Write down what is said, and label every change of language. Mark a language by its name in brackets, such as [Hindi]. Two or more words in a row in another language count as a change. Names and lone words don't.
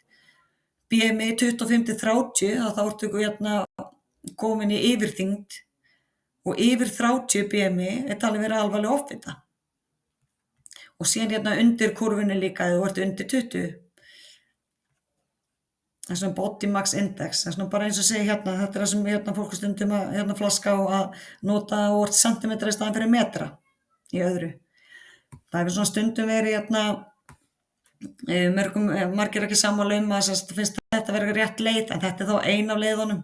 [Icelandic] BMI 25 til 30 þá ertu komin í yfirþyngd og yfir 30 BMI er talin vera alvarleg offita. Og síðan undir kúrfunni líka ef þú ert undir 20. Það er svona [English] body mass index, [Icelandic] það er svona bara eins og segja þetta er það sem fólk er stundum að flaska á að nota og sentimetra í staðinn fyrir metra í öðru. Það hefur svona stundum verið margir ekki sammála að finnst þetta vera rétt leið, en þetta er þá ein af leiðunum.